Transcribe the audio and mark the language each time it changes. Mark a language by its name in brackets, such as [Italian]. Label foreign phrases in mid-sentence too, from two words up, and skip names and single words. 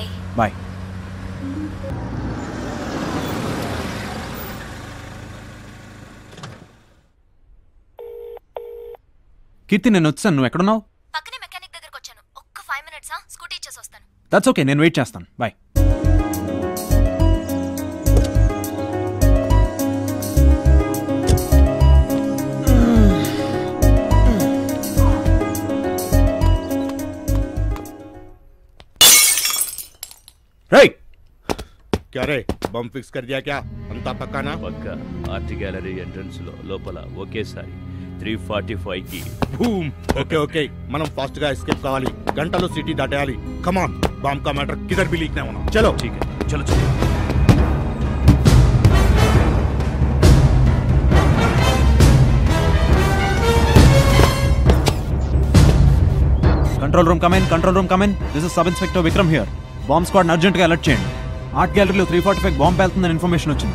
[Telugu] బాయ్. కీర్తి, నేను వచ్చాను. నువ్వు ఎక్కడున్నావు? పక్కనే మెకానిక్ దగ్గరకు వచ్చాను. ఒక్క 5 minutes స్కూటీ ఇచ్చేసి వస్తాను. [English] that's okay, [Telugu] నేను వెయిట్ చేస్తాను. బాయ్. Hey! [Hindi] क्या रे बम फिक्स कर दिया क्या? अंता पक्का ना? [Telugu] పక్క ఆర్ట్ గ్యాలరీ ఎంట్రన్స్ లో లోపల ఒకేసారి 345 కి బూమ్. ఓకే ఓకే, మనం ఫాస్ట్ గా ఎస్కేప్ కావాలి. గంటలో సిటీ దాటేయాలి. [English] come on, [Hindi] బాంబ్ का मैटर किधर भी लीक नहीं होना. चलो ठीक है, चलो चलो. [English] control room come in. this is sub inspector Vikram here. [Telugu] బాంబ్ స్క్వాడ్ అర్జెంట్ గా అలర్ట్ చేయండి. ఆర్ట్ గ్యాలరీలో 345 బాంబ్ వెళ్తుందని ఇన్ఫర్మేషన్ వచ్చింది.